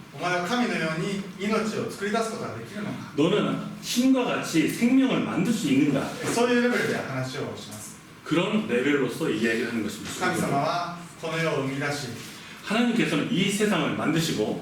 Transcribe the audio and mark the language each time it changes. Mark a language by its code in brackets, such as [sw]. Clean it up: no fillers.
[ja] お前は神のように命を作り出すことができるのか、 [ko] 너는 신과 같이 생명을 만들 수 있는가? [ja] そういうレベルで話をします。 [ko] 그런 레벨로서 이야기를 하는 [ja] 神 [ko] 것입니다. [ja] 様はこの世を生み出し、 [ko] 하나님께서는 이 세상을 만드시고